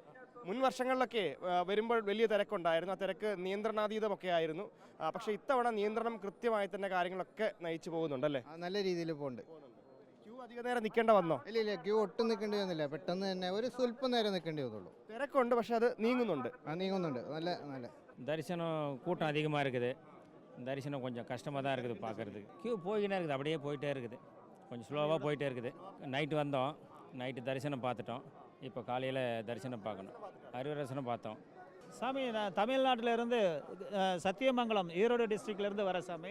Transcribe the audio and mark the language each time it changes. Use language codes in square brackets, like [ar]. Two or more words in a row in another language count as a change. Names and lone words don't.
[ml] മുൻ വർഷങ്ങളിലൊക്കെ വരുമ്പോൾ വലിയ തിരക്കുണ്ടായിരുന്നു. ആ തിരക്ക് നിയന്ത്രണാതീതമൊക്കെ ആയിരുന്നു. പക്ഷേ ഇത്തവണ നിയന്ത്രണം കൃത്യമായി തന്നെ കാര്യങ്ങളൊക്കെ നയിച്ചു പോകുന്നുണ്ടല്ലേ? നല്ല രീതിയിൽ പോകുന്നുണ്ട്. ക്യൂ അധിക നേരം നിൽക്കേണ്ട വന്നോ? ഇല്ല, ക്യൂ ഒട്ടും നിൽക്കേണ്ടി വന്നില്ല. പെട്ടെന്ന് തന്നെ ഒരു സ്വല്പം നേരം നിൽക്കേണ്ടി വന്നുള്ളൂ. തിരക്കുണ്ട്, പക്ഷെ അത് നീങ്ങുന്നുണ്ട്. നീങ്ങുന്നുണ്ട്. നല്ല [ta] தரிசனம் கூட்டம் அதிகமாக இருக்குது. தரிசனம் கொஞ்சம் கஷ்டமாக தான் இருக்குது பார்க்குறதுக்கு. கியூ போய்கினே இருக்குது, அப்படியே போயிட்டே இருக்குது. கொஞ்சம் ஸ்லோவாக போயிட்டே இருக்குது. நைட்டு வந்தோம், நைட்டு தரிசனம் பார்த்துட்டோம். இப்போ காலையில் தரிசனம் பார்க்கணும். அருவரசனம் பார்த்தோம். சாமி, நான் தமிழ்நாட்டிலேருந்து சத்தியமங்கலம் ஈரோடு டிஸ்ட்ரிக்ட்லேருந்து வர சாமி.